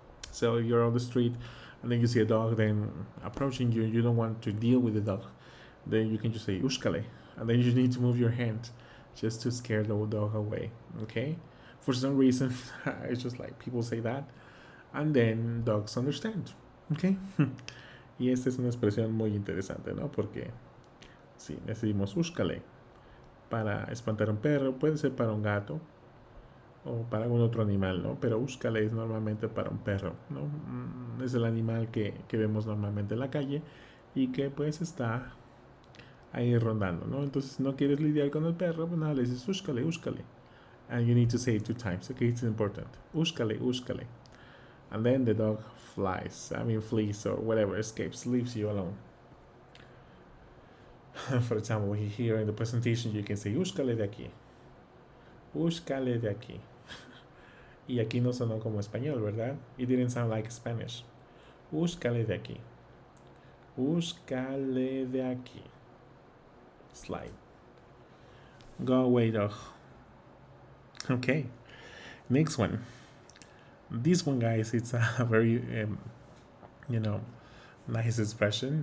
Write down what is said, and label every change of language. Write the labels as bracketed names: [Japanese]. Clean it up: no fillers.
[English] So you're on the street and then you see a dog then approaching you, you don't want to deal with the dog, then you can just say Huschale, and then you need to move your hand just to scare the dog away, okay? For some reason, it's just like people say that, and then dogs understand, okay? [Spanish] Y esta es una expresión muy interesante, ¿no? Porque sí, decimos Huschale para espantar a un perro, puede ser para un gato o para algún otro animal, ¿no? Pero Huschale es normalmente para un perro, ¿no? Es el animal que vemos normalmente en la calle y que pues está ahí rondando, ¿no? Entonces, si no quieres lidiar con el perro, pues nada, le dices Huschale, Huschale. [English] And you need to say it 2 times, okay? It's important. Huschale, Huschale. And then the dog flees or whatever, escapes, leaves you alone. For example, here in the presentation you can say [Spanish] Huschale de aquí. Huschale de aquí. Y aquí no sonó como español, ¿verdad? [English] It didn't sound like Spanish. [Spanish] Huschale de aquí. Huschale de aquí. [English] Slide. Go away, dog. Okay. Next one. This one, guys, it's a very, nice expression.